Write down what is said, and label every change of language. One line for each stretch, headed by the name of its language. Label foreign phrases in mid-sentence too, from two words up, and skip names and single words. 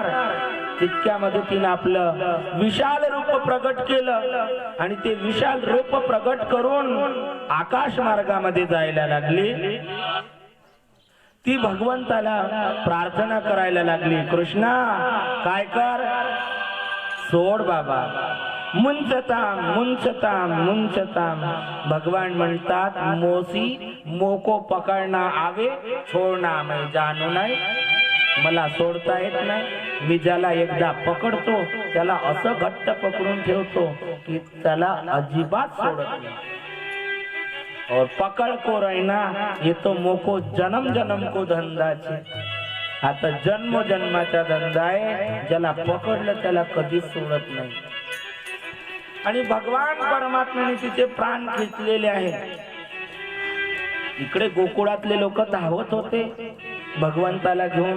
Marathi: तितक्यामध्ये तिने आपलं विशाल रूप प्रगट केलं आणि ते विशाल रूप प्रगट करून आकाश मार्गामध्ये जायला लागली. ती भगवंताला प्रार्थना करायला लागली, कृष्णा काय कर, सोड बाबा,
Sanskrit: मुंचताम मुंचताम मुंचताम.
Marathi: भगवान म्हणतात,
Braj: मोसी मोको पकडना आवे छोडना मैं जानू नाही.
Marathi: मला सोडता येत नाही. मी ज्याला एकदा पकडतो त्याला असं घट्ट पकडून ठेवतो की त्याला अजिबात सोडत नाही.
Braj: और पकड़ को रहना ये तो मोको जन्म जन्म को धंदा छे.
Marathi: आता जन्म जन्माचा धंदा आहे. ज्याला पकडलं त्याला कधीच सोडत नाही. आणि भगवान परमात्म्याने तिचे प्राण खेचलेले आहे. इकडे गोकुळातले लोक धावत होते भगवंताला घेऊन.